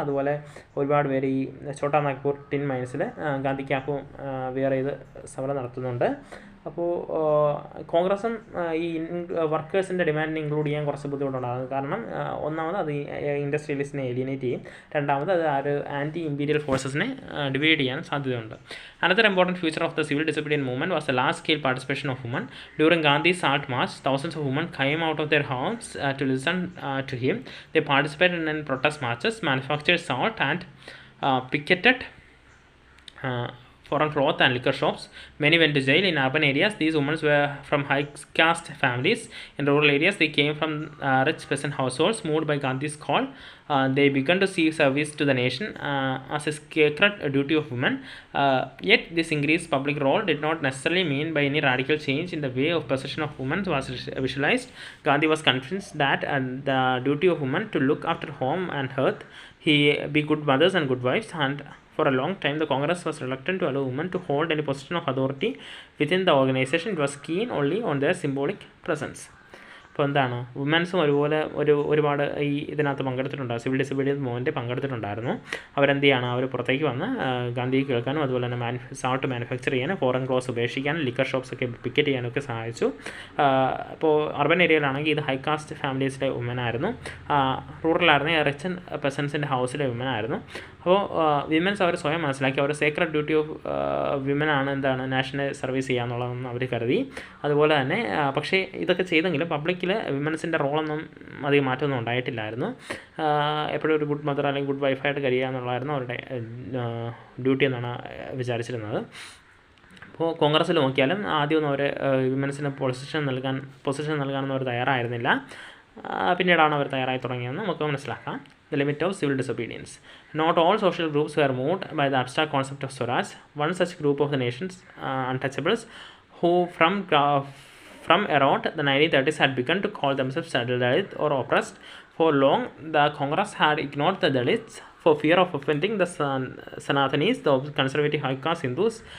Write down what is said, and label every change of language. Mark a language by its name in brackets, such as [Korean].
[Malayalam] അതുപോലെ ഒരുപാട് പേര് ഈ ഛോട്ടാ നാഗ്പൂർ ടിൻ മൈൻസിൽ ഗാന്ധി ക്യാപ്പും വെയർ ചെയ്ത് സമരം നടത്തുന്നുണ്ട്. അപ്പോൾ കോൺഗ്രസും ഈ വർക്കേഴ്സിൻ്റെ ഡിമാൻഡിനെ ഇൻക്ലൂഡ് ചെയ്യാൻ കുറച്ച് ബുദ്ധിമുട്ടുണ്ടാകും. കാരണം ഒന്നാമത് അത് ഇൻഡസ്ട്രിയലിസ്റ്റിനെ എലിയനേറ്റ് ചെയ്യും, രണ്ടാമത് അത് ആ ഒരു ആൻറ്റി ഇമ്പീരിയൽ ഫോഴ്സസിനെ ഡിവൈഡ് ചെയ്യാൻ സാധ്യതയുണ്ട്. [English] Another important feature of the civil disobedience movement was the large-scale participation of women. During Gandhi's Salt March, thousands of women came out of their homes to listen to him. They participated in protest marches, manufactured salt, and picketed foreign cloth and liquor shops. Many went to jail. In urban areas, these women were from high caste families. In rural areas, they came from rich peasant households moved by Gandhi's call. They began to see service to the nation as a sacred duty of women. Yet this increased public role did not necessarily mean by any radical change in the way of possession of women was visualized. Gandhi was convinced that the duty of women to look after home and hearth, be good mothers and good wives, and for a long time, the Congress was reluctant to allow women to hold any position of authority within the organization. It was keen only on their symbolic presence. [Malayalam] അപ്പോൾ എന്താണ് വുമൻസും ഒരുപോലെ ഒരുപാട് ഈ ഇതിനകത്ത് പങ്കെടുത്തിട്ടുണ്ടായിരുന്നു, civil disobedience movement പങ്കെടുത്തിട്ടുണ്ടായിരുന്നു. അവരെന്ത് ചെയ്യണം, അവർ പുറത്തേക്ക് വന്ന് ഗാന്ധിയെ കേൾക്കാനും അതുപോലെ തന്നെ സാൾട്ട് മാനുഫാക്ചർ ചെയ്യാനും ഫോറിൻ ക്ലോത്ത്സ് ഉപേക്ഷിക്കാനും ലിക്കർ ഷോപ്സൊക്കെ പിക്കറ്റ് ചെയ്യാനൊക്കെ സഹായിച്ചു. അപ്പോൾ അർബൻ ഏരിയയിലാണെങ്കിൽ ഇത് ഹൈ കാസ്റ്റ് ഫാമിലീസിലെ വുമനായിരുന്നു, റൂറലായിരുന്നെങ്കിൽ റിച്ച് പെസൻസിൻ്റെ ഹൗസിലെ വുമനായിരുന്നു. അപ്പോൾ വിമൻസ് അവർ സ്വയം മനസ്സിലാക്കി അവർ [English] sacred duty of വിമനാണ് [Malayalam] എന്താണ് നാഷണൽ സർവീസ് ചെയ്യുക എന്നുള്ളതെന്ന് അവർ കരുതി. അതുപോലെ തന്നെ പക്ഷേ ഇതൊക്കെ ചെയ്തെങ്കിലും പബ്ലിക്കിൽ വിമൻസിൻ്റെ റോളൊന്നും അധികം മാറ്റമൊന്നും ഉണ്ടായിട്ടില്ലായിരുന്നു. എപ്പോഴും ഒരു ഗുഡ് മദർ അല്ലെങ്കിൽ ഗുഡ് വൈഫായിട്ട് കഴിയുക എന്നുള്ളതായിരുന്നു അവരുടെ ഡ്യൂട്ടി എന്നാണ് വിചാരിച്ചിരുന്നത്. അപ്പോൾ കോൺഗ്രസ്സിൽ നോക്കിയാലും ആദ്യമൊന്നും അവർ വിമൻസിന് പൊസിഷൻ നൽകാനൊന്നും അവർ തയ്യാറായിരുന്നില്ല. പിന്നീടാണ് അവർ തയ്യാറായി തുടങ്ങിയതെന്ന് നമുക്ക് മനസ്സിലാക്കാം. [English] The limit of civil disobedience. Not all social groups were moved by the abstract concept of Swaraj. One such group of the nation's untouchables, who from around the 1930s had begun to call themselves Dalit or oppressed. For long, the Congress had ignored the Dalits for fear of offending the Sanatanis, the conservative high caste Hindus.